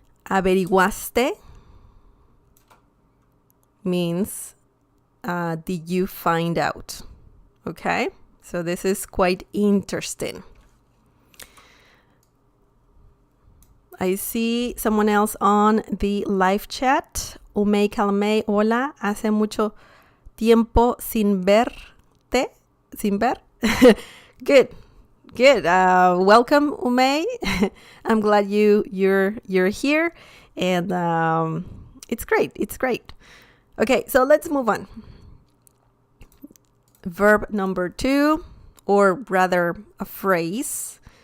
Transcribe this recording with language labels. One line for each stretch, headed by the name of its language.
English: Averiguaste means did you find out? Okay, so this is quite interesting. I see someone else on the live chat.
Spanish: Umei Calmei, hola, hace mucho tiempo sin verte, sin ver.
English: Good. Welcome, Umei. I'm glad you're here, and it's great. Okay, so let's move on. Verb number 2, or rather a phrase.